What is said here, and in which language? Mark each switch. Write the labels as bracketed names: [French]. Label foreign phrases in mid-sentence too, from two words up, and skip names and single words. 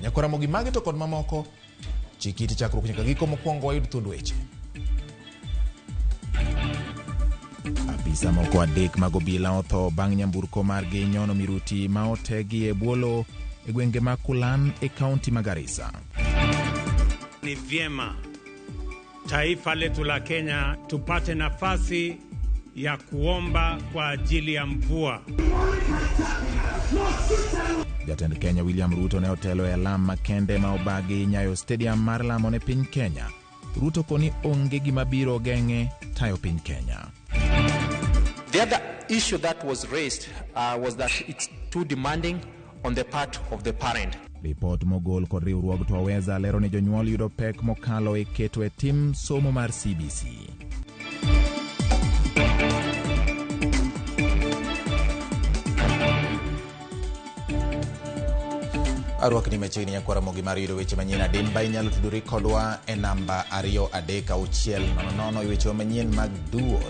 [Luo (Kenya and Tanzania)] Nyako Ramogi magi to kod mamoko chikiti chakruok nyaka giko mokwongo wayud thund weche. Apisa moko adek mag obila otho bang' nyamburko margi nyono miruti ma otegi e buolo e gwenge ma Kulan e kaunti ma Garissa. [Swahili] Ni vyema taifa letu la Kenya tupate nafasi ya kuomba kwa ajili ya mvua. [Luo (Kenya and Tanzania)] Jatend Kenya William Ruto ne otelo e lam makende ma obagi Nyayo Stadium mar lamo ne piny Kenya. Ruto koni onge gima biro geng'e tayo piny Kenya. [English] The other issue that was raised was that it's too demanding on the part of the parent. [Luo (Kenya and Tanzania)] Report mogol kod riwruog Twaweza lero ni jonyuol yudo pek mokalo e keto e tim somo mar CBC. Arwak ni machiegni Nyako Ramogi mar yudo weche manyien adimba inyalo tudori kodwa e namba 233600 weche manyien mag duol.